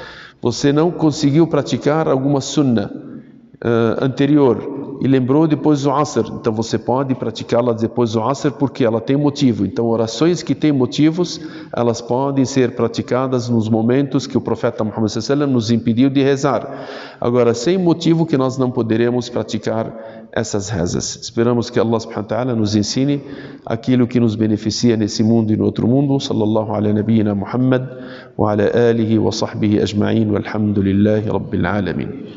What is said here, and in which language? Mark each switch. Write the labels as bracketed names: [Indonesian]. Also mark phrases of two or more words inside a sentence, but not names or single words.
[Portuguese] Você não conseguiu praticar alguma sunnah anterior, e lembrou depois do Asr. Então você pode praticá-la depois do Asr porque ela tem motivo. Então orações que têm motivos, elas podem ser praticadas nos momentos que o profeta Muhammad [Arabic] صلى الله عليه وسلم [Portuguese] nos impediu de rezar. Agora, sem motivo que nós não poderemos praticar essas rezas. Esperamos que Allah [Arabic] سبحانه وتعالى [Portuguese] nos ensine aquilo que nos beneficia nesse mundo e no outro mundo. [Arabic] صلى الله على نبينا محمد وعلى آله وصحبه أجمعين والحمد لله رب العالمين.